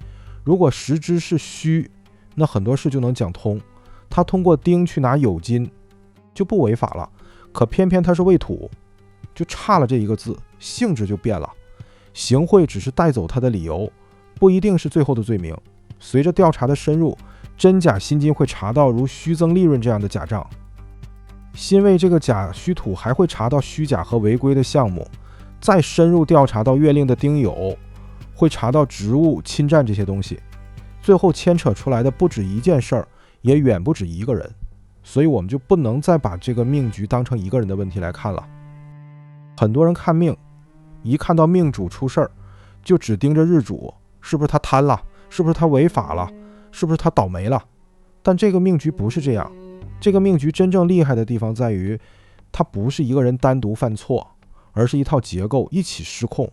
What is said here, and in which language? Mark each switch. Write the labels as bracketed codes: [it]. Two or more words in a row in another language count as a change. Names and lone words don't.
[zh] 如果實支是戌，那很多事就能講通，他通過丁去拿酉金就不違法了。可偏偏他是未土，就差了這一個字，性質就變了。行賄只是帶走他的理由，不一定是最後的罪名。隨着調查的深入，真假辛金會查到如虛增利潤這樣的假賬，辛未這個假戌土還會查到虛假和違規的項目，再深入調查到月令的丁酉，會查到職務侵占這些東西，最後牽扯出來的不止一件事兒，也遠不止一個人。所以我們就不能再把這個命局當成一個人的問題來看了。很多人看命，一看到命主出事兒，就只盯着日主，是不是他貪了，是不是他違法了，是不是他倒霉了。但這個命局不是這樣，這個命局真正厲害的地方在於，它不是一個人單獨犯錯，而是一套結構一起失控。